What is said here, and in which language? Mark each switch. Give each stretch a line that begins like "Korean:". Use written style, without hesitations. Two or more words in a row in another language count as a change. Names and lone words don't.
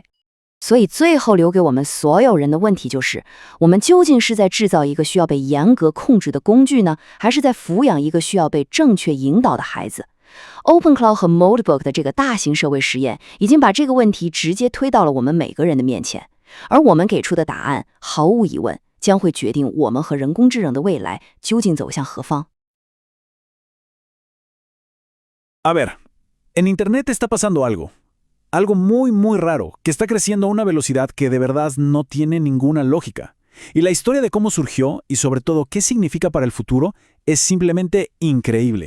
Chinese: 所以最后留给我们所有人的问题就是，我们究竟是在制造一个需要被严格控制的工具呢，还是在抚养一个需要被正确引导的孩子？OpenClaw 和 Moltbook 的这个大型社会实验已经把这个问题直接推到了我们每个人的面前，而我们给出的答案毫无疑问将会决定我们和人工智能的未来究竟走向何方。
Spanish: A ver, en Internet está pasando algo muy, muy raro, que está creciendo a una velocidad que de verdad no tiene ninguna lógica. Y la historia de cómo surgió y sobre todo qué significa para el futuro es simplemente increíble.